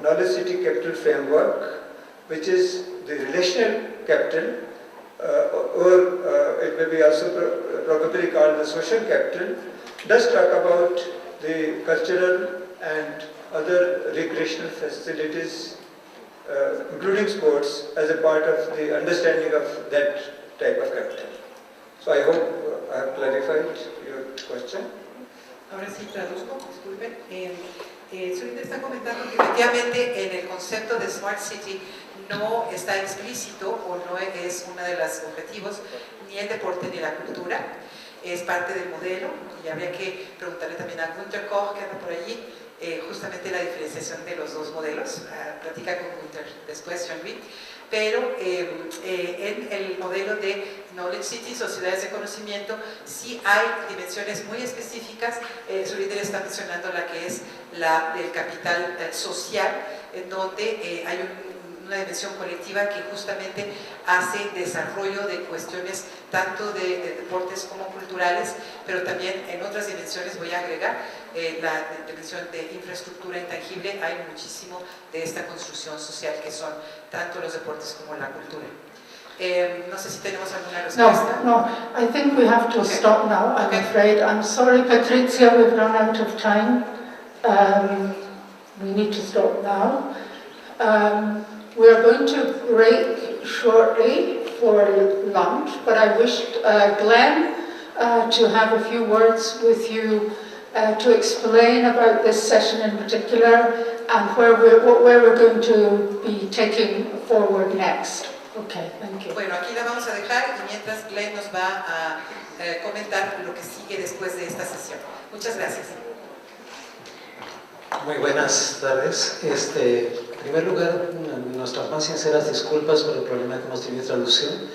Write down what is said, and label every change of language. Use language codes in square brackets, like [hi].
[en] knowledge city capital framework, which is the relational capital, or it may be also probably called the social capital, does talk about the cultural and other recreational facilities, including sports, as a part of the understanding of that type of capital. So I hope I have clarified your question. [es] Ahora sí traduzco, disculpen. Surinder está comentando que efectivamente en el concepto de [en] Smart City [es] no está explícito o no es uno de los objetivos ni el deporte ni la cultura, es parte del modelo y habría que preguntarle también a Günther Koch, que anda por allí, justamente la diferenciación de los dos modelos. Platica con Günther después, Jean-Louis. Pero en el modelo de [en] Knowledge Cities [es] o ciudades de conocimiento sí hay dimensiones muy específicas. Surinder está mencionando la que es la del capital social, en donde hay una dimensión colectiva que justamente hace desarrollo de cuestiones tanto de deportes como culturales, pero también en otras dimensiones, voy a agregar, la dimensión de infraestructura intangible. Hay muchísimo de esta construcción social que son tanto los deportes como la cultura. No sé si tenemos alguna respuesta. [en] No, I think we have to stop now, I'm afraid. I'm sorry, Patrizia, we've run out of time. We need to stop now. We are going to break shortly for lunch, but I wished Glenn to have a few words with you to explain about this session in particular and where we're going to be taking forward next. Okay, thank you. [es] Bueno, aquí la vamos a dejar y mientras Glenn nos va a comentar lo que sigue después de esta sesión. Muchas gracias. Muy buenas tardes. En primer lugar, nuestras más sinceras disculpas por el problema que hemos tenido de traducción.